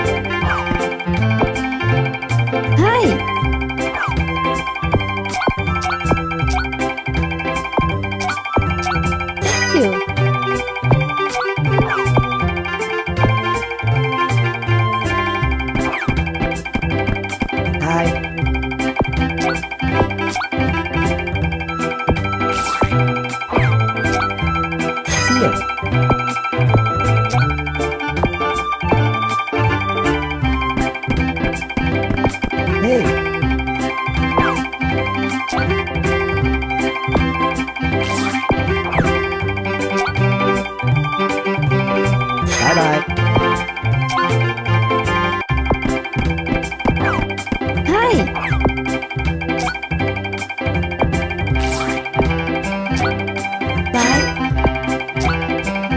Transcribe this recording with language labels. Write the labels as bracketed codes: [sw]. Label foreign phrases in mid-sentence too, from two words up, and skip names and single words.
[en] Hi. Thank you. Hi. See ya. Hey. Bye bye. Hi. Bye.